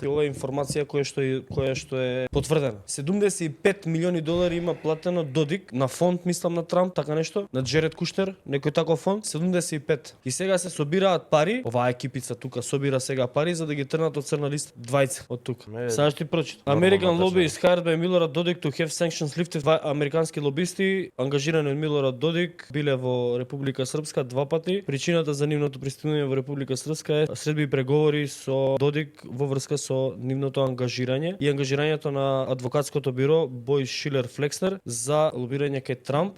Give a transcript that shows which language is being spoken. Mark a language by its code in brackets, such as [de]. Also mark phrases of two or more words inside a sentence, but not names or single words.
[mk] Ова е информација која што е потврдена. 75 милиони долари има платено Додик на фонд, мислам на Трамп, така нешто, на Джеред Куштер, некој таков фонд, 75. И сега се собираат пари, оваа екипица тука собира сега пари за да ги трнат од црна листа двајца од тука. Сега ќе ти прочитам. [en] American lobbyist hired by Milorad Dodik to have sanctions lifted. [mk] Американски лобисти ангажирани од Милорад Додик биле во Република Српска 2 пати. Причината за нивното пристигнување во Република Српска е следби преговори со Додик во врска со нивното ангажирање и ангажирањето на адвокатското биро Бој Шилер Флекснер за лобирање кај Трамп.